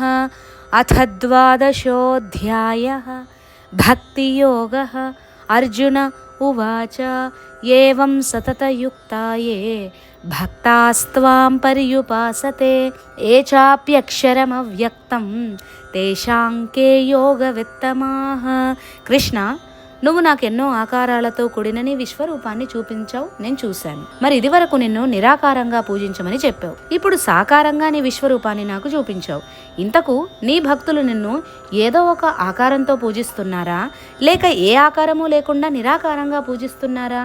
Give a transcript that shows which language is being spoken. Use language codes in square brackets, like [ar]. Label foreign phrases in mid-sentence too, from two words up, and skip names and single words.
[sa] अथ 12ोऽध्यायः भक्तियोगः। अर्जुन उवाच एवं सततयुक्ता ये भक्तास्त्वां पर्युपासते ये चाप्यक्षरमव्यक्तं तेषां के योगवित्तमाः। [te] కృష్ణ, నువ్వు నాకెన్నో ఆకారాలతో కూడిన నీ విశ్వరూపాన్ని చూపించావు, నేను చూశాను. మరి ఇది వరకు నిన్ను నిరాకారంగా పూజించమని చెప్పావు. ఇప్పుడు సాకారంగా నీ విశ్వరూపాన్ని నాకు చూపించావు. ఇంతకు నీ భక్తులు నిన్ను ఏదో ఒక ఆకారంతో పూజిస్తున్నారా, లేక ఏ ఆకారము లేకుండా నిరాకారంగా పూజిస్తున్నారా?